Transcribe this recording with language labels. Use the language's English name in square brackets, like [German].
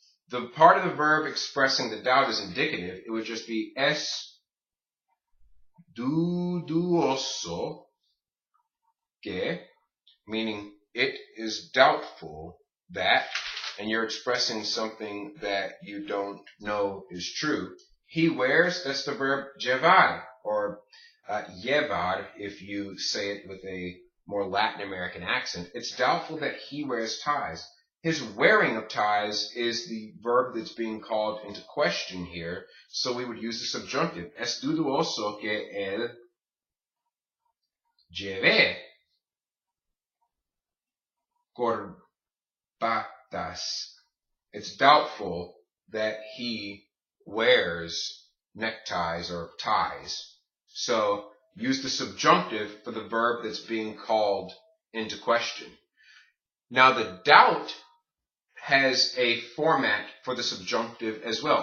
[English] The part of the verb expressing the doubt is indicative. It would just be [Spanish] es dudoso que, [English] meaning it is doubtful that, and you're expressing something that you don't know is true. He wears, that's the verb llevar, or llevar, if you say it with a more Latin American accent. It's doubtful that he wears ties. His wearing of ties is the verb that's being called into question here, so we would use the subjunctive. [Spanish] Es dudoso que él lleve corbatas. [English] It's doubtful that he wears neckties or ties. So use the subjunctive for the verb that's being called into question. Now the doubt has a format for the subjunctive as well.